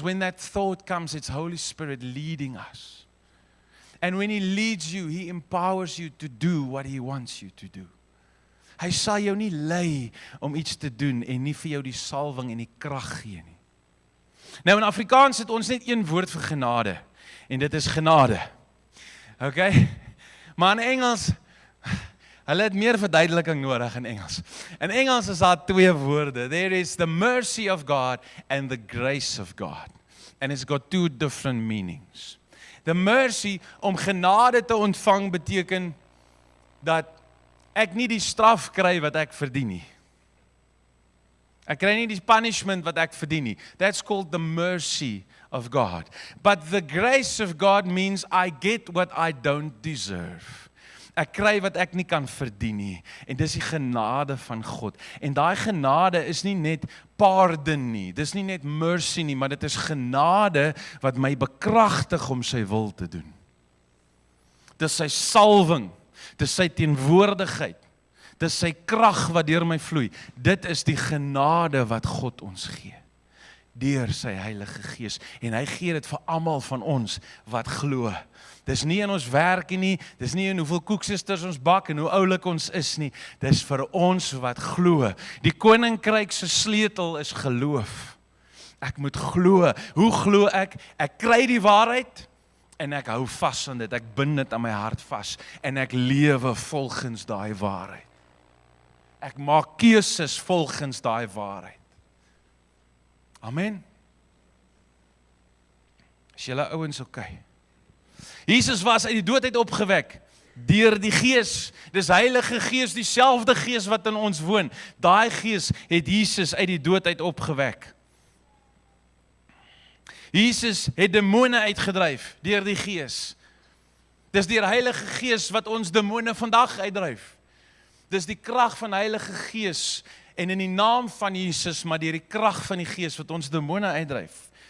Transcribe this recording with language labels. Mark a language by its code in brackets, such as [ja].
[en] When that thought comes, it's Holy Spirit leading us. And when He leads you, He empowers you to do what He wants you to do. [af] Hy sal jou nie lei om iets te doen en nie vir jou die salwing en die krag gee nie. Nou in Afrikaans het ons net een woord vir genade en dit is genade. Okay? Maar in Engels, hulle het meer verduideliking nodig in Engels. In Engels is daar twee woorde. [en] There is the mercy of God and the grace of God. And it's got two different meanings. The mercy, [af] om genade te ontvang, beteken dat ek nie die straf kry wat ek verdien nie. Ek kry nie die punishment wat ek verdien nie. [en] That's called the mercy of God. But the grace of God means I get what I don't deserve. [af] Ek kry wat ek nie kan verdien nie. En dis die genade van God. En daai genade is nie net pardon nie. Dis nie net mercy nie, maar dit is genade wat my bekragtig om sy wil te doen. Dis sy salwing. Dis sy teenwoordigheid. Dis sy krag wat deur my vloei. Dit is die genade wat God ons gee. Deur sy Heilige Gees. En hy gee dit vir almal van ons wat glo. Dis nie in ons werkie nie, dis nie in hoeveel koeksisters ons bak en hoe oulik ons is nie. Dis vir ons wat glo. Die koninkryk se sleutel is geloof. Ek moet glo. Hoe glo ek? Ek kry die waarheid. En ek hou vas aan dit, ek bind dit aan my hart vas, en ek lewe volgens daai waarheid. Ek maak keuses volgens daai waarheid. Amen. Is julle ouens okay? Jesus was uit die dood uit opgewek, deur die Gees. Dis Heilige Gees, dieselfde Gees wat in ons woon. Daai Gees het Jesus uit die dood uit opgewek. Jesus het demone uitgedryf deur die Gees. Dis deur Heilige Gees wat ons demone vandag uitdryf. Dis die krag van Heilige Gees en in die naam van Jesus, maar deur die krag van die Gees wat ons demone uitdryf.